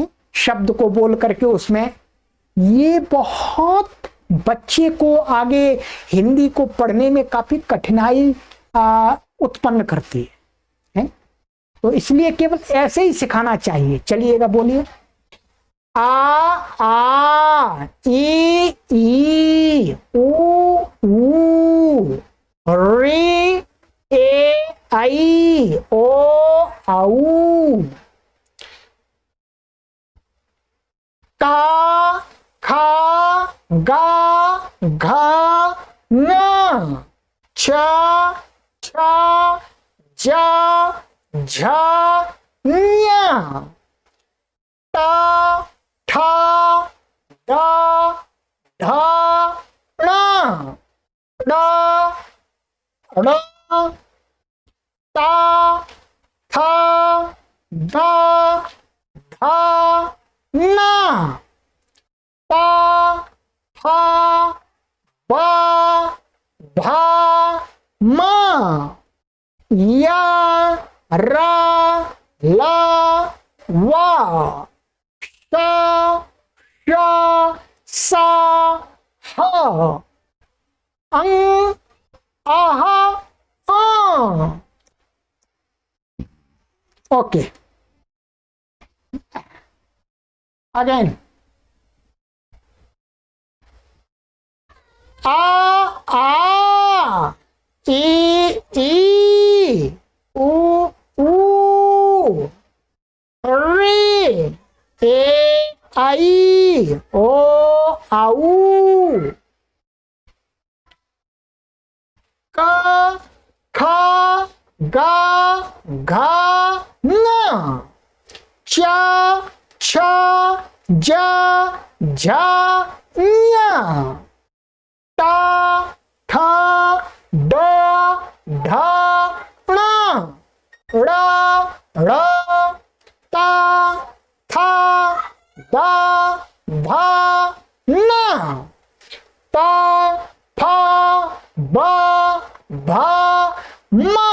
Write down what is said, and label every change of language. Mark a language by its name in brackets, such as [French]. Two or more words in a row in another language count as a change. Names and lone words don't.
[Hindi] शब्द को बोल करके उसमें, ये बहुत बच्चे को आगे हिंदी को पढ़ने में काफी कठिनाई उत्पन्न करती है। तो इसलिए केवल ऐसे ही सिखाना चाहिए। चलिएगा, बोलिए। आ ई ऊ रे ए आई ओ आऊ का खा गा घा न छ छ जा झ ञ टा ठा ड ढ ण ड ड़ ता था द ध न पा फा ब भ म य र ल व श श स ह अं अह अं। [English] okay, again [Hindi] आ ई उ रे ए आई ओ आऊ क ख गा घा ङ च छ ज झ ञ टा ठ ड ढ ण ड़ ढ़ ता था दा धा न प फ ब भ म